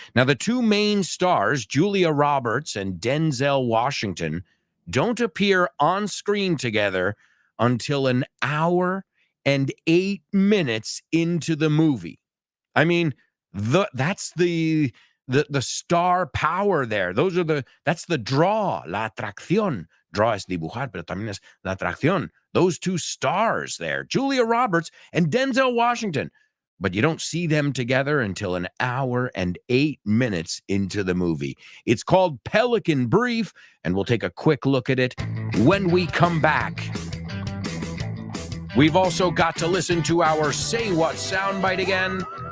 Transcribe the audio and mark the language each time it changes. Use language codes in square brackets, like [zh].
[en] Now, the two main stars, Julia Roberts and Denzel Washington, don't appear on screen together until an hour and 8 minutes into the movie. I mean, that's the star power there. That's the draw, [es] la atracción. Draw es dibujar, pero también es la atracción. [en] Those two stars there, Julia Roberts and Denzel Washington. But you don't see them together until an hour and 8 minutes into the movie. It's called Pelican Brief, and we'll take a quick look at it when we come back. We've also got to listen to our Say What soundbite again.